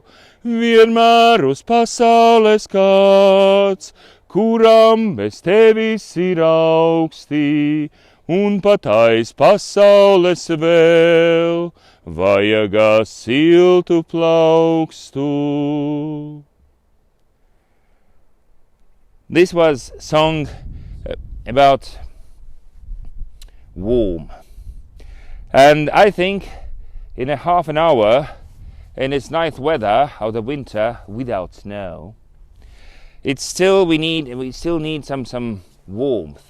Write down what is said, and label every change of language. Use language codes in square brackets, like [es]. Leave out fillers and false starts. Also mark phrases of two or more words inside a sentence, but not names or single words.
[lv] Vienmēr uz pasaules kāds, kuram bez tevis ir augstī, un pat aiz pasaules vēl vajagā siltu plaukstu. [en] This was song about warm. And I think in a half an hour, in this nice weather of the winter without snow, we still need some warmth.